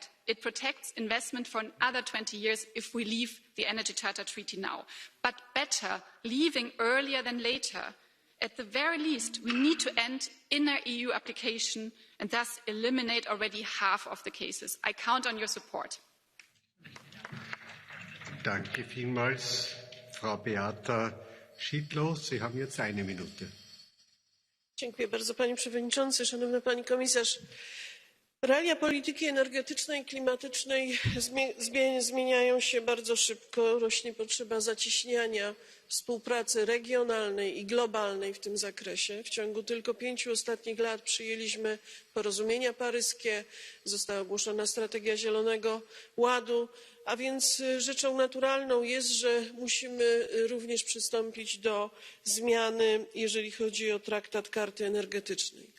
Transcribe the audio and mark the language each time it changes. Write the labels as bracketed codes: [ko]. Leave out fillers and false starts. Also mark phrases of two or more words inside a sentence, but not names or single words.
[en] It protects investment for another 20 years if we leave the Energy Charter Treaty now. But better leaving earlier than later. At the very least, we need to end inner EU application and thus eliminate already half of the cases. I count on your support. [de] Danke vielmals. Frau Beata Schidlow, Sie haben jetzt eine Minute. [pl] Dziękuję bardzo, panie przewodniczący, szanowna pani komisarz. Realia polityki energetycznej i klimatycznej zmieniają się bardzo szybko. Rośnie potrzeba zacieśniania współpracy regionalnej i globalnej w tym zakresie. W ciągu tylko 5 ostatnich lat przyjęliśmy porozumienia paryskie, została ogłoszona strategia Zielonego Ładu, a więc rzeczą naturalną jest, że musimy również przystąpić do zmiany, jeżeli chodzi o traktat karty energetycznej.